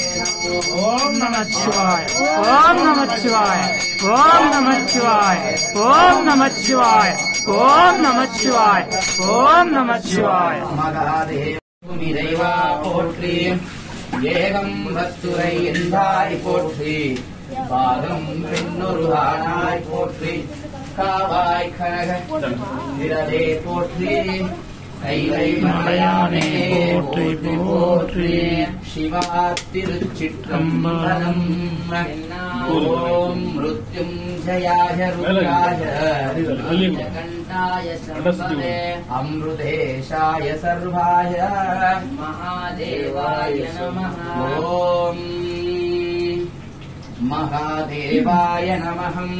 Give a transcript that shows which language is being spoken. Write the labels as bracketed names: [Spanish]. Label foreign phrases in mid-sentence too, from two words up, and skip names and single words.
[Sanskrit] ఓం నమః శివాయ ఓం నమః శివాయ ఓం నమః శివాయ ఓం నమః శివాయ ఓం నమః శివాయ ఓం నమః శివాయ [Tamil] நிறைவா போற்றி ஏகம் பத்துரை என்றாய் போற்றி பாகம் பெண்ணொருவானாய் போற்றி காவாய் கனக விரதே போற்றி கைலை மலையானே போற்றி போற்றி சிவா திருச்சிற்றம்பலம் [Sanskrit] ஓம் மிருத்யுஞ்சயாய ருத்ராய கண்டாய சம்பதே அம்ருதேஷாய சர்வாய மகாதேவாய நமः ஓம் மகாதேவாய நமः